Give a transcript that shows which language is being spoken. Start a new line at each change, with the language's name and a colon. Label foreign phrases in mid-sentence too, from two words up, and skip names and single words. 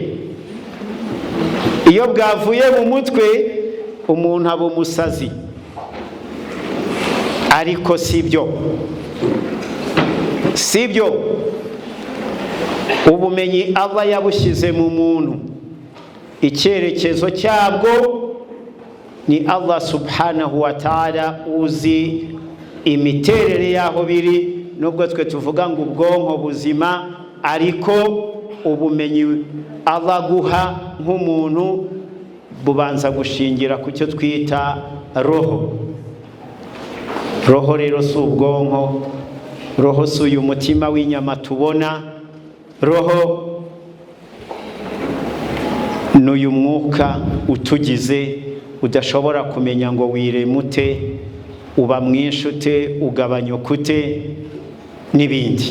Kinyarwanda: Iyo bwavuye mu mutwe umuntu aba umusazi, ariko sibyo. Ubumenyi aba yabushyize mu muntu, icyerekezo cyabwo ni
Arabic: الله سبحانه و تعالى
Kinyarwanda: uzi imiterere yaho biri. Nubwo twe tuvuga ngo ubwonko buzima, ariko ubumenyi Allah guha nk'umuntu bubanza gushingira ku cyo twita roho. Roho rero si ubwonko, roho si uyu mutima w'inyama tubona, roho ni uyu mwuka utugize udashobora kumenya ngo wiremute, uba mwinshi ute, ugabanyuka ute n'ibindi.